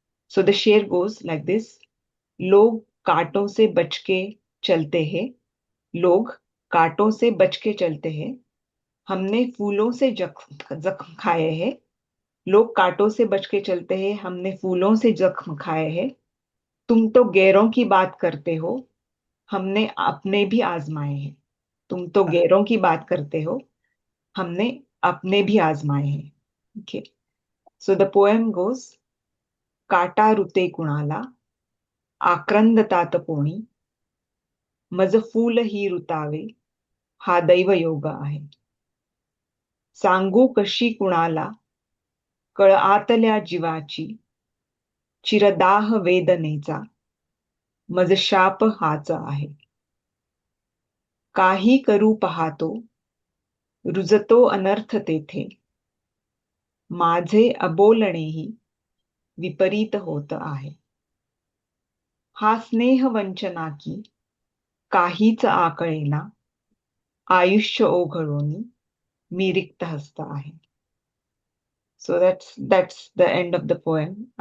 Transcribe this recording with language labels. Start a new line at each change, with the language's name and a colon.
English: So the sher goes like this:
Hindi: लोग कांटों से बच के चलते हैं, लोग कांटों से बच के चलते हैं, हमने फूलों से जख्म खाए हैं, लोग कांटों से बच के चलते हैं, हमने फूलों से जख्म खाए हैं, तुम तो गैरों की बात करते हो, हमने अपने भी आजमाए हैं। तुम तो गैरों की बात करते हो, हमने अपने भी आजमाए हैं.
English: Okay. So the poem goes:
Marathi: काटा रुते कुणाला, आक्रंद तातपोणी, मज फूल ही रुतावे, हा दैव योग आहे. सांगू कशी कुणाला कळ आतल्या जीवाची, चिरदाह वेदनेचा, मज शाप हाच आहे. काही करू पाहतो, रुजतो अनर्थ तेथे, माझे अबोलणेही विपरीत होत आहे. हा स्नेह वंचना की काहीच आकळेना, आयुष्य ओघळून मी रिक्त हस्त आहे.
English: So that's the end of the poem.